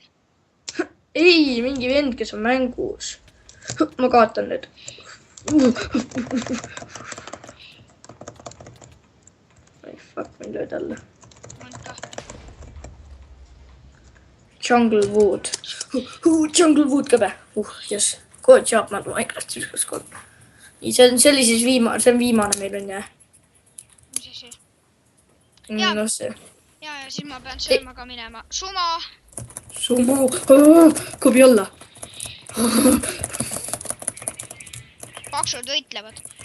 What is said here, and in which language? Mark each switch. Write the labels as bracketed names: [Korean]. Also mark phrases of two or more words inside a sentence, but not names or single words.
[Estonian] Ei, mingi vend, kes on mängus. Ma kaotan nüüd. Ai, fuck, mind lööd alla. Jungle Wood. Jungle Wood ka või? [English] Yes. Good job, [Estonian] ma Minecraftis ükskord kord. Nii, see oli siis viimane meil on, jah? Mis asi? No see. Ja siis ma pean sööma ka minema. Sumo. Kobi alla. Paksud võitlevad.